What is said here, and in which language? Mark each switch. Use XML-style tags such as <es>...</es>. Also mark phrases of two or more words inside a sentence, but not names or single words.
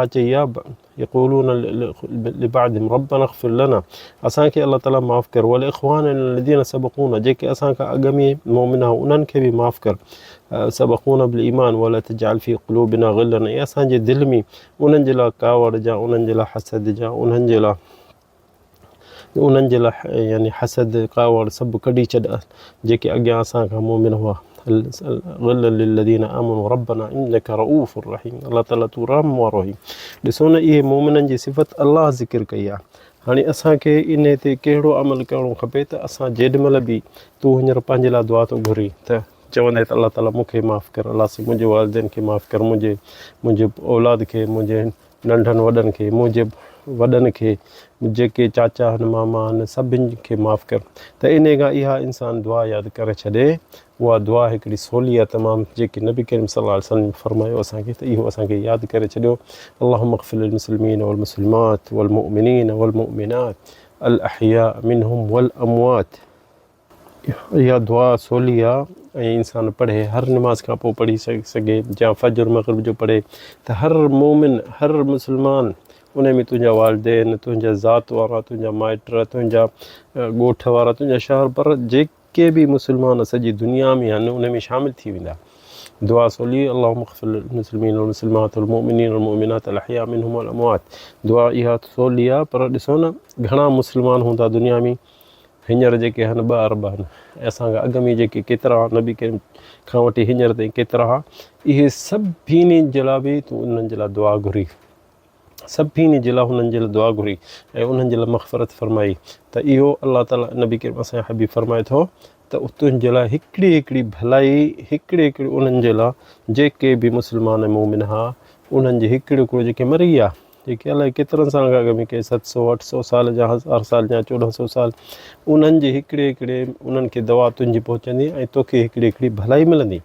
<sd>चई आहे,</sd> <ar>يقولون لبعدهم ربنا اغفر لنا,</ar> <sd>असांखे अल्लाह ताला माफ़ु कर,</sd> <ar>ولإخواننا الذين سبقونا,</ar> <sd>जेके असां खां अॻ में मोमिन हुआ उन्हनि खे बि माफ़ु कर,</sd> <ar>سبقونا بالإيمان ولا تجعل في قلوبنا غلا,</ar> <sd>ऐं असांजे दिलि में उन्हनि जे लाइ कावड़ जा, उन्हनि जे लाइ हसद जा, उन्हनि जे लाइ यानी हसद कावड़ सभु कढी छॾ जेके अॻियां असां खां मोमिन हुआ।</sd> <ar>غلا للذين آمنوا ربنا إنك رءوف رحيم,</ar> <sd>अल्लाह ताला तू रहम वारो आहीं। ॾिसो न इहे मोमिननि जी सिफ़त अल्लाह ज़िक्र कई आहे। हाणे असांखे इन ते कहिड़ो अमल करिणो खपे त असां जेॾीमहिल बि तूं हींअर पंहिंजे लाइ दुआ थो घुरी त चवंदे त अल्लाह ताला मूंखे माफ़ु कर, अल्लाह से मुंहिंजे वालिदैन खे माफ़ु कर, मुंहिंजे औलाद खे, मुंहिंजे नंढनि वॾनि खे, मुंहिंजे वॾनि खे, जेके चाचा आहिनि मामा आहिनि सभिनि खे माफ़ु कर। त इन खां इहा इंसान दुआ यादि करे छॾे, उहा दुआ हिकिड़ी सवली आहे तमामु, जेकी नबी करीम</sd> <ar>صلى الله عليه وسلم</ar> <sd>फरमायो असांखे, त इहो असांखे यादि करे छॾियो।</sd> <ar>اللهم اغفر للمسلمين والمسلمات والمؤمنين والمؤمنات الأحياء منهم والأموات.</ar> <sd>इहा दुआ सवली आहे ऐं इंसान पढ़े, हर निमाज़ खां पोइ पढ़ी सघे, या फजर मग़रिब जो पढ़े, त हर मोमिन हर मुस्लमान उन में तुंहिंजा वालिदैन, तुंहिंजा ज़ात वारा, तुंहिंजा माइट, तुंहिंजा ॻोठ वारा, तुंहिंजा शहर पर जेके बि मुस्लमान सॼी दुनिया में आहिनि उन में शामिलु थी वेंदा। दुआ सवली,</sd> <ar>اللهم اغفر للمسلمين والمسلمات والمؤمنين والمؤمنات الأحياء منهم والأموات.</ar> <sd>दुआ इहा सवली आहे, पर ॾिसो न घणा मुस्लमान हूंदा दुनिया में, हींअर जेके आहिनि 2 अरब आहिनि, ऐं असांखां अॻ में जेके केतिरा नबी करीम खां वठी हींअर ताईं केतिरा, इहे सभिनी जे लाइ बि तूं उन्हनि जे लाइ दुआ घुरी। सभिनी जे लाइ हुननि जे लाइ दुआ घुरी ऐं उन्हनि जे लाइ मग़फ़िरत फरमाई त इहो अलाह ताला नबी करीम असांजो हबीब फरमाए थो त तुंहिंजे लाइ हिकिड़ी भलाई हिकिड़ी उन्हनि जे लाइ जेके बि मुस्लमान मोमिन हा उन्हनि जे हिकिड़ो जेके मरी विया जेके अलाए केतिरनि साल खां अॻु में के 700-800 साल जा 1000 साल जा 1400 साल उन्हनि जे हिकिड़े उन्हनि खे दवा तुंहिंजी पहुचंदी ऐं तोखे हिकिड़ी भलाई मिलंदी।</sd>